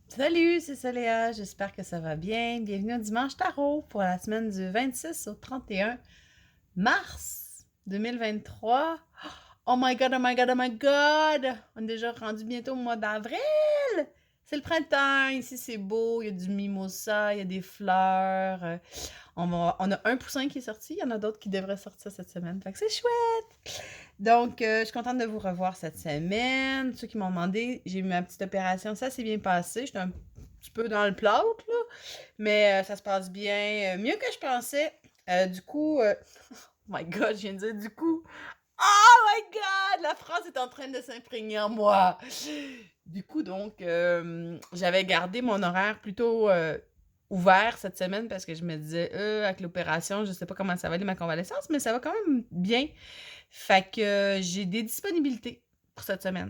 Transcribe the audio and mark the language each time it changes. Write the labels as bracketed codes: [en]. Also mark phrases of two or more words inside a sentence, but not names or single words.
[fr] Salut, c'est Soléa, j'espère que ça va bien. Bienvenue au Dimanche Tarot pour la semaine du 26 au 31 mars 2023. [en] Oh my god, oh my god, oh my god! [fr] On est déjà rendu bientôt au mois d'avril! C'est le printemps, ici c'est beau, il y a du mimosa, il y a des fleurs. On a un poussin qui est sorti, il y en a d'autres qui devraient sortir cette semaine. Fait que c'est chouette! Donc, je suis contente de vous revoir cette semaine. Ceux qui m'ont demandé, j'ai eu ma petite opération, ça s'est bien passé. J'étais un petit peu dans le plâtre, là, mais ça se passe bien, mieux que je pensais. Du coup, [en] oh my god, [fr] je viens de dire du coup. [en] Oh my god, [fr] la phrase est en train de s'imprégner en moi. Du coup, donc, j'avais gardé mon horaire plutôt ouvert cette semaine parce que je me disais, avec l'opération, je sais pas comment ça va aller ma convalescence, mais ça va quand même bien. Fait que j'ai des disponibilités pour cette semaine.